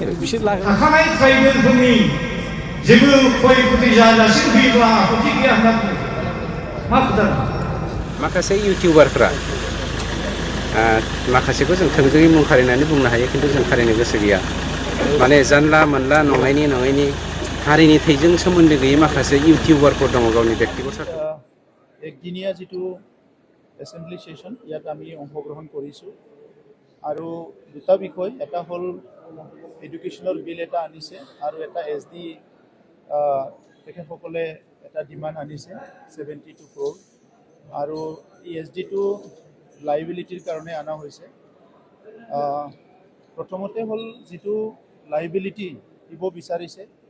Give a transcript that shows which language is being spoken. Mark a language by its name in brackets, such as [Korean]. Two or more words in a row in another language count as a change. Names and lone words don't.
[Bodo] थाखानाय ट्राइबेलफोरनि जेबो खय खथि जाजासिम फैयोब्ला आपत्ति गैया होनना बुङो मा खोथा माखासे इउटिउबारफ्रा माखासेखौ जों थोंजोङै मुं खारिनानै बुंनो हायो खिन्थु जों खारिनो गोसो गैया माने जानला मोनला नङैनि हारिनि थैजों सोमोन्दो गैयै माखासे इउटिउबारफोर दङ गावनि व्यक्तिगत [Assamese] একদিনীয়া যিটো [English] assembly session [Assamese] ইয়াত আমি অংশগ্ৰহণ কৰিছোঁ আৰু দুটা বিষয় এটা হ'ল এডুকেশ্যনৰ বিল এটা আনিছে আৰু এটা SD তেখেতসকলে এটা ডিমাণ্ড আনিছে 72 crore আৰু এই SDটো লাইবিলিটিৰ কাৰণে অনা হৈছে প্ৰথমতে হ'ল যিটো লাইবিলিটি দিব বিচাৰিছে